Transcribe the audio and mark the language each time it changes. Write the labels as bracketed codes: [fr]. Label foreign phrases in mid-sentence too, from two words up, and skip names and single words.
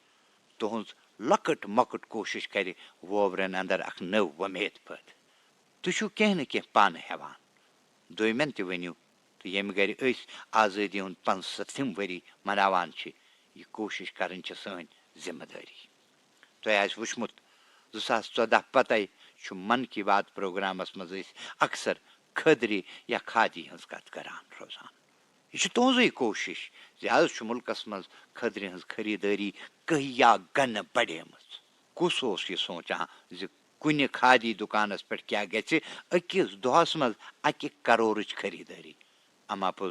[ks] تہذ لکٹ مکٹ کوشش کر ووورن اندر اخ نو ومید پٲدٕ تھی کینٛہہ نہ کینٛہہ پانہٕ ہیوان دویمن تہ ؤنِو تو ییٚمہِ گرِ أسۍ آزٲدی ہُنٛد 75 ؤری مناوان یہ کوشش کرٕنۍ چھِ سٲنۍ ذمہ دٲری تۄہہِ آسہِ وٕچھمُت 2014 پتے من کی بات پروگرامس مز اکثر کھدرِ یا کھادی ہٕنٛز کتھ کران روزان یہ تہذی کوشش آز ملکس مز کھدرِ ہٕنٛز خریدٲری کہیا گنہ بڑیمٕژ کس اوس یہ سونچان ز کُنہِ کھادی دکانس پہ کیا گژھِ أکِس دۄہس منٛز 1 کرورٕچ خریدٲری اما پوٚز